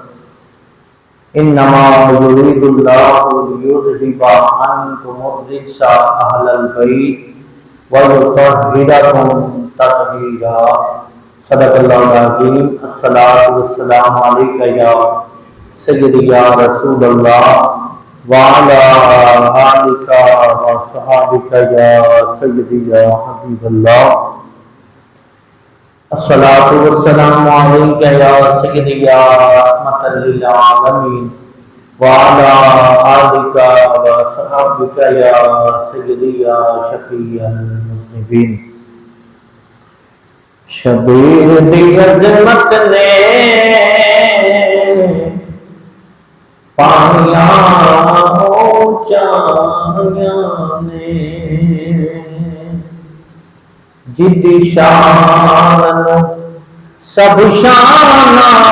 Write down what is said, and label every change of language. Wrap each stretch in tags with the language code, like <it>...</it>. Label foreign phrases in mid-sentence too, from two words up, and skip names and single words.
<ar>انما يريد الله ليذهب عنكم الرجس اهل البيت ويطهركم تطهيرا صدق الله العظيم الصلاة والسلام عليك يا سيدي يا رسول الله وعلى آلك وصحابك يا سيدي يا حبيب الله الصلاة والسلام عليك يا سيدي يا رحمة للعالمين وعلى آلك وصحابك يا سيدي يا شفيع المذنبين</ar> <pa>شبیر دی عظمت نے پانیاں اونچائیاں نے جدی شان سب شاناں</pa>